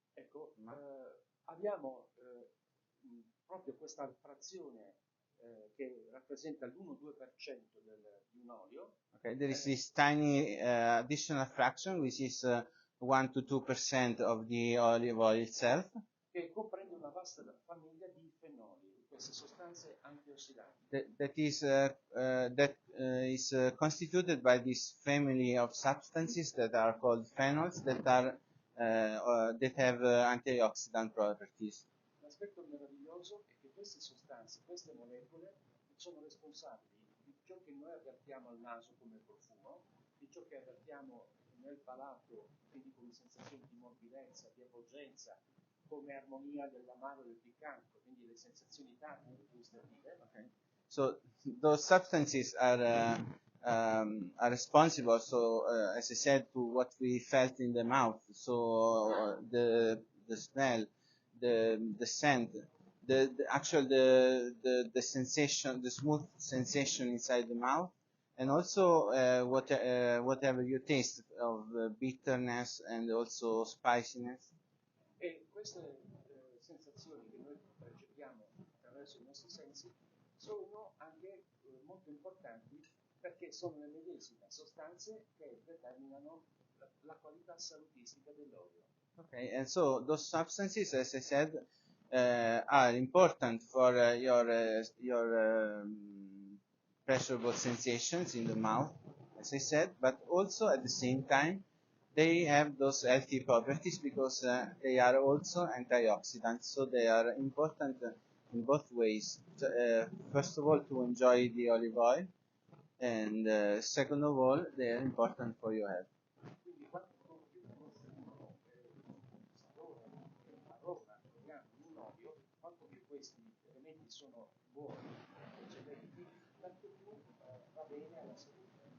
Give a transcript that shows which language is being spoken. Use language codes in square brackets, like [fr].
[it] Ecco, abbiamo proprio questa frazione che rappresenta l'1-2% di un olio. [en] Okay, there is this tiny additional fraction, which is 1 to 2% of the olive oil itself. [it] Che comprende una vasta famiglia di fenoli, queste sostanze antiossidanti. [en] That is constituted by this family of substances that are called phenols that have antioxidant properties. [it] L'aspetto meraviglioso è che queste sostanze, queste molecole, sono responsabili di ciò che noi avvertiamo al naso come profumo, di ciò che avvertiamo nel palato, quindi come sensazioni di morbidezza, di avvolgenza, come armonia dell'amaro e del piccante, quindi le sensazioni tattili, gustative. [en] Okay. So those substances are responsible. So as I said, to what we felt in the mouth. So the smell, the scent, the sensation, the smooth sensation inside the mouth, and also whatever you taste of bitterness and also spiciness. [it] E queste sensazioni che noi percepiamo attraverso i nostri sensi sono anche molto importanti perché sono le medesime sostanze che determinano la qualità salutistica dell'olio. [en] Okay, and so those substances, as I said, are important for your pleasurable sensations in the mouth, as I said, but also at the same time they have those healthy properties because they are also antioxidants, so they are important in both ways. First of all, to enjoy the olive oil, and second of all, they are important for your health. [it] Quindi quanto più conosciamo sapore e aroma troviamo in un olio, quanto più questi elementi sono buoni, eccellenti, tanto più va bene alla salute.